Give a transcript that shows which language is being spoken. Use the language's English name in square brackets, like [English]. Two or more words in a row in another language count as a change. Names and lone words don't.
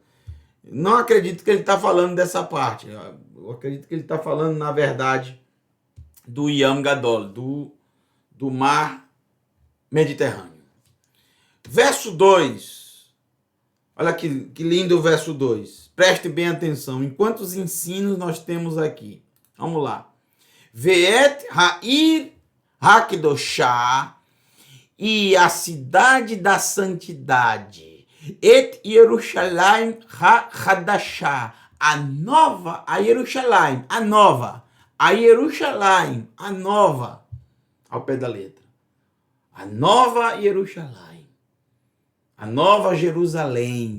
[Portuguese] Não acredito que ele está falando dessa parte. Eu acredito que ele está falando, na verdade, do Yam Gadol, do mar Mediterrâneo. Verso 2. Olha que lindo o verso 2. Preste bem atenção. Em quantos ensinos nós temos aqui? Vamos lá. [Hebrew] ואת העיר הקדושה, [Portuguese] e a cidade da santidade. [Hebrew] את ירושלים החדשה, [Portuguese] a nova, a Yerushalayim, a nova. A Yerushalayim, a nova. Ao pé da letra. A nova Yerushalayim. A nova Jerusalém.